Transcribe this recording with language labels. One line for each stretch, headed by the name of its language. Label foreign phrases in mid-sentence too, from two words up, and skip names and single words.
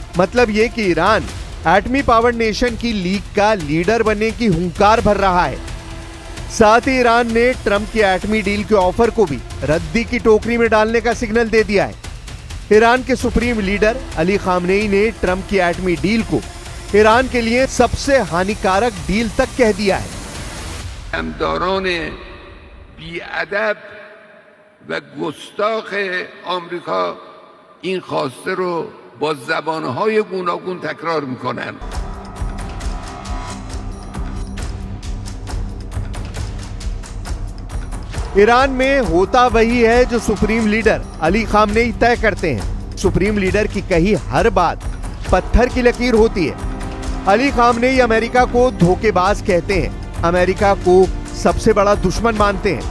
Hindi: मतलब ये कि ईरान एटमी
English: power nation
Hindi: की लीग का लीडर बनने की हुंकार भर रहा है। साथ ही ईरान ने ट्रंप की एटमी डील के ऑफर को भी रद्दी की टोकरी में डालने का सिग्नल दे दिया है। ईरान के
English: supreme leader
Hindi: अली खामनेई ने ट्रंप की एटमी डील को ईरान के लिए सबसे हानिकारक डील तक कह दिया है।
Persian: و گستاخ آمریکا این خواسته رو با زبانهای گوناگون تکرار میکنن.
Hindi: ईरान में होता वही है जो
English: supreme leader
Hindi: अली खामनेई तय करते हैं।
English: supreme leader
Hindi: की कही हर बात पत्थर की लकीर होती है। अली खामनेई अमेरिका को धोखेबाज कहते हैं, अमेरिका को सबसे बड़ा दुश्मन मानते हैं।